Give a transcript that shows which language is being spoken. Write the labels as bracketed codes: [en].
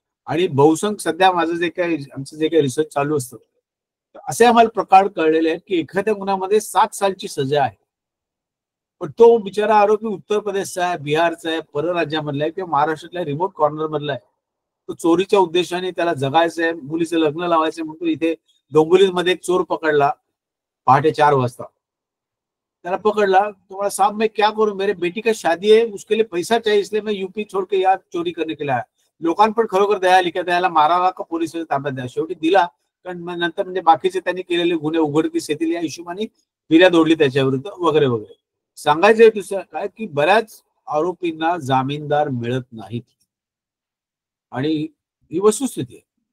[mr] आणि बहुसंख्य सध्या माझं जे काही आमचं जे काही रिसर्च चालू असतं, असे आम्हाला प्रकार कळलेले आहेत की एखाद्या गुन्ह्यामध्ये 7 सालची सजा आहे, पण तो बिचारा आरोपी उत्तर प्रदेशचा आहे, बिहारचा आहे, परराज्यामधला आहे किंवा महाराष्ट्रातल्या रिमोट कॉर्नर मधला आहे. तो चोरीच्या उद्देशाने त्याला जगायचं आहे, मुलीचं लग्न लावायचं म्हणतो. इथे डोंबिवलीमध्ये एक चोर पकडला पहाटे 4 वाजता, त्याला पकडला, तुम्हाला [hi] साहब मैं क्या करूं, मेरे बेटी का शादी है, उसके लिए पैसा चाहिए, इसलिए मैं यूपी छोड़ के यहाँ चोरी करने के लिए आया. [mr] लोकांपण खरोखर दया लिखा, त्याला मारावा का पोलीस ताब्यात द्या, शेवटी दिला. कारण नंतर म्हणजे बाकीचे त्यांनी केलेले गुन्हे उघडकीस येतील या हिशोबाने फिर्याद ओढली त्याच्याविरुद्ध वगैरे वगैरे. सांगायचं दुसरं काय की बऱ्याच आरोपींना जामीनदार मिळत नाहीत, आणि ही वस्तुस्थिती आहे.